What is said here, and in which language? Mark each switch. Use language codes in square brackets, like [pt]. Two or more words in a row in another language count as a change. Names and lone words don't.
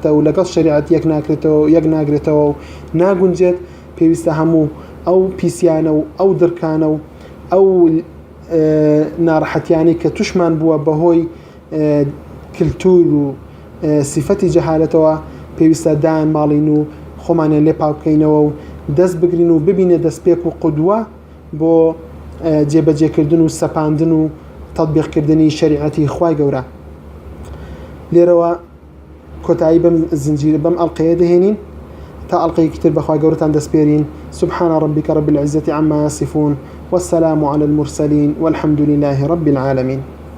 [ckb] و لەگەڵ شەریعەت یەک ناگرێتەوە و ناگونجێت پێویستە هەموو ئەو پیسیانە و ئەو دڕکانە و ئەو ناڕەحەتیانی کە توشمان بووە بەهۆی کلتور و سیفەتی جەهالەتەوە پێویستە دایان ماڵین و خۆمانیان لێ پاک بکەینەوە و دەست بگرین و ببینێ دەستپێک و قودوە بۆ جێبەجێکردن و سەپاندن و تەطبیقکردنی شەریعەتی خوای گەورە. لێرەوە کۆتایی بەم زنجیرە بەم ئەڵقەیە دەهێنین تا ئەڵقەیەکی تر بەخوای گەورەتان دەسپێرین. [ar] سبحان ربك رب العزة عما يصفون والسلام على المرسلين والحمد لله رب العالمين.